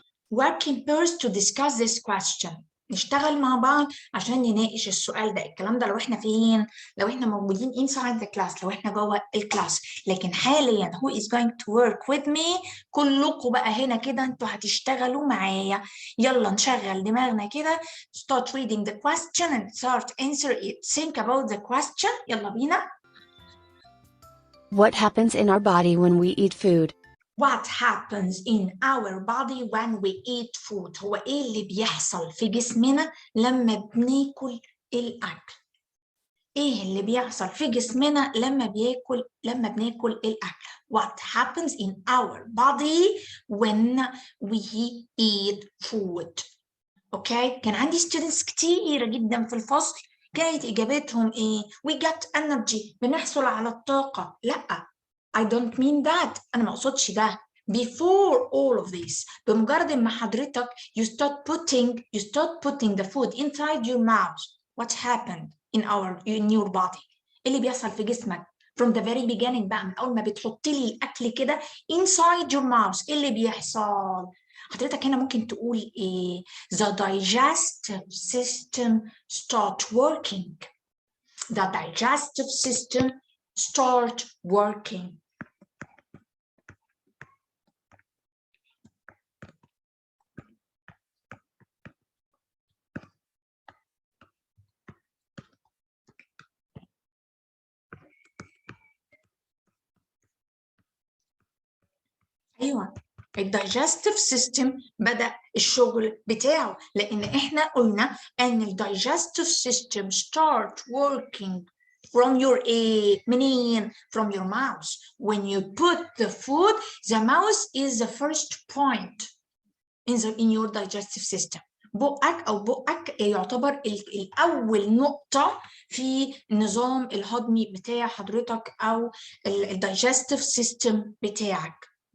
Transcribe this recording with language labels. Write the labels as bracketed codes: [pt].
[en] Work in pairs to discuss this question. [ar] نشتغل مع بعض عشان نناقش السؤال ده. الكلام ده لو احنا فين؟ لو احنا موجودين [en] inside the class، [ar] لو احنا جوه الكلاس. لكن حاليا [en] who is going to work with me؟ [ar] كلكم بقى هنا كده انتوا هتشتغلوا معايا. يلا نشغل دماغنا كده. [en] Start reading the question and start answer it. Think about the question. [ar] يلا بينا. [en] What happens in our body when we eat food? What happens in our body when we eat food؟ [ar] هو ايه اللي بيحصل في جسمنا لما بناكل الأكل؟ ايه اللي بيحصل في جسمنا لما بناكل الأكل؟ What happens in our body when we eat food؟ اوكي، كان عندي students كتيرة جدا في الفصل كانت إجابتهم ايه؟ [en] We get energy، [ar] بنحصل على الطاقة. [en] لأ، I don't mean that. [ar] أنا ما أقصدش ده. [en] Before all of this، [ar] بمجرد ما حضرتك [en] you start putting the food inside your mouth. What happened in your body؟ [ar] اللي بيحصل في جسمك [en] from the very beginning [ar] بقى، من أول ما بتحط لي الأكل كده [en] inside your mouth، [ar] اللي بيحصل حضرتك هنا ممكن تقول إيه؟ [en] The digestive system start working. The digestive system start working. [ar] ايوه، الدايجستيف سيستم بدأ الشغل بتاعه، لان احنا قلنا ان الدايجستيف سيستم [en] start working from your [ar] منين؟ [en] from your mouth. When you put the food, the mouth is the first point in your digestive system. [ar] بقك يعتبر الأول نقطة في النظام الهضمي بتاع حضرتك أو الدايجستيف سيستم بتاعك.